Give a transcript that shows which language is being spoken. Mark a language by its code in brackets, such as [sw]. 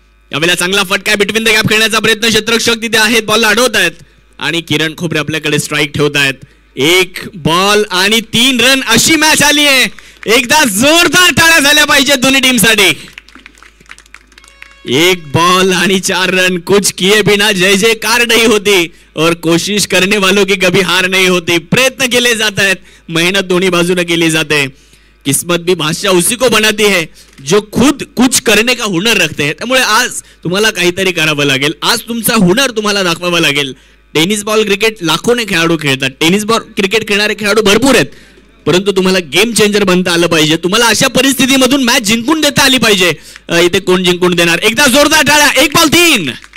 [mr] यावेळेला चांगला फटका बिटवीन द गॅप खेळण्याचा प्रयत्न. क्षेत्ररक्षक तिथे आहेत, बॉलला अडवत आहेत आणि किरण खोबरे आपल्याकडे स्ट्राईक ठेवत आहेत. 1 बॉल आणि 3 रन अशी मॅच आली आहे. एकदा जोरदार टाळ्या झाल्या पाहिजेत दोन्ही टीमसाठी. 1 बॉल आणि 4 रन. [hi] कुछ किए बिना जय जयकार नहीं होती और कोशिश करने वालों की कभी हार नहीं होती. [mr] प्रयत्न केले जात आहेत, मेहनत दोन्ही बाजूने केली जाते. [hi] किस्मत भी बादशाह उसी को बनाती है जो खुद कुछ करने का हुनर रखते हैं. [mr] त्यामुळे आज तुम्हाला काहीतरी करावं लागेल. आज तुमचा हुनर तुम्हाला दाखवावा लागेल. टेनिस बॉल क्रिकेट लाखोने खेळाडू खेळतात. टेनिस बॉल क्रिकेट खेळणारे खेळाडू भरपूर आहेत, परंतु तुम्हाला गेम चेंजर बनता आलं पाहिजे. तुम्हाला अशा परिस्थितीमधून मॅच जिंकून देता आली पाहिजे. इथे कोण जिंकून देणार? एकदा जोरदार टाळ्या. 1 बॉल 3.